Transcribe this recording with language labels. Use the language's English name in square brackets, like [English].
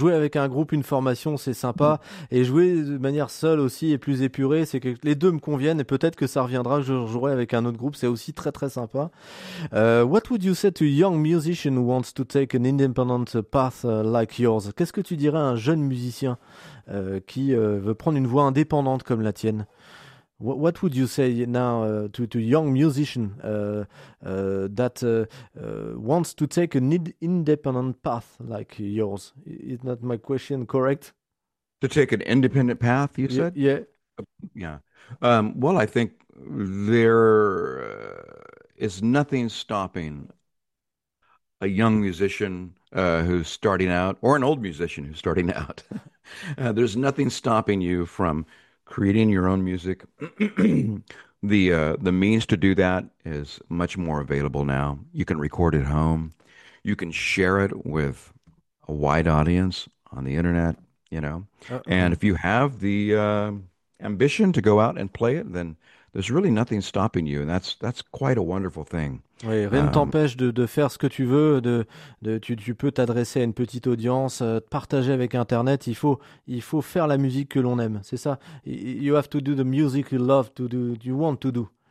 [French] Jouer avec un groupe, une formation, c'est sympa. Et jouer de manière seule aussi est plus épuré. C'est que les deux me conviennent, et peut-être que ça reviendra. Je jouerai avec un autre groupe. C'est aussi très très sympa. [English] What would you say to a young musician who wants to take an independent path like yours? [French] Qu'est-ce que tu dirais à un jeune musicien qui veut prendre une voie indépendante comme la tienne? [English] What would you say now to young musician that wants to take an independent path like yours? Is not my question correct? To take an independent path, you said? Yeah. Yeah. Well, I think there is nothing stopping a young musician who's starting out, or an old musician who's starting out. There's nothing stopping you from creating your own music. the means to do that is much more available now. You can record at home. You can share it with a wide audience on the internet, you know. And if you have the ambition to go out and play it, then there's really nothing stopping you, and that's quite a wonderful thing. [French] Oui, rien ne t'empêche de faire ce que tu veux, tu peux t'adresser à une petite audience, partager avec Internet. Il faut faire la musique que l'on aime, c'est ça. [English] You have to do the music you love to do, you want to do.